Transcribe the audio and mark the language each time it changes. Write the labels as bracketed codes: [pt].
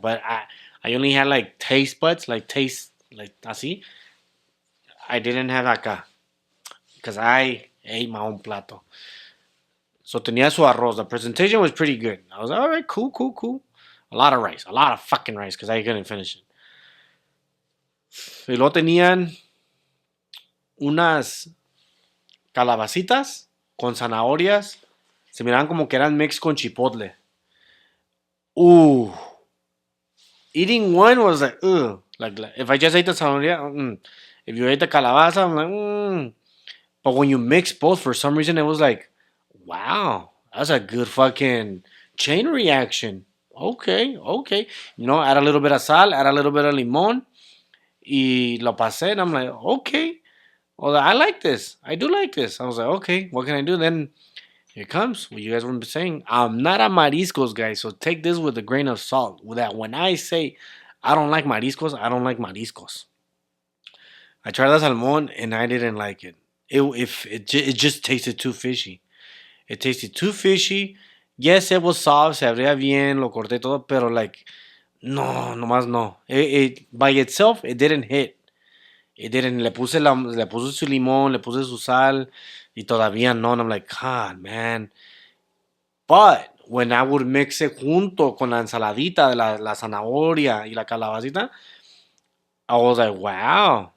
[en] But I only had like taste buds, like taste like así. I didn't have acá, cause I ate my own plato. So [es] tenía su arroz. [en] The presentation was pretty good. I was like, all right, cool. A lot of rice, a lot of fucking rice, cause I couldn't finish it. [es] Y luego tenían unas calabacitas con zanahorias. Se miraban como que eran mix con chipotle. [en] Ooh. Eating one was like, ugh. Like if I just ate the zanahoria, if you ate the calabaza, I'm like, But when you mix both, for some reason, it was like, wow, that's a good fucking chain reaction. Okay. Add a little bit of sal, add a little bit of limon. [es] Y lo pasé, [en] and I'm like, okay. Well, I like this. I do like this. I was like, okay, what can I do? Then here comes what you guys were saying. I'm not a mariscos guy, so take this with a grain of salt. With that, when I say I don't like mariscos, I don't like mariscos. I tried the salmon and I didn't like it. It just tasted too fishy. It tasted too fishy. Yes, it was soft, [es] se abría bien, lo corté todo, pero like no, nomás no. [en] It by itself it didn't hit. It didn't. [es] Le puse su limón, le puse su sal y todavía no. [en] And I'm like, God, man. But when I would mix it [es] junto con la ensaladita de la zanahoria y la calabacita, [en] I was like, wow.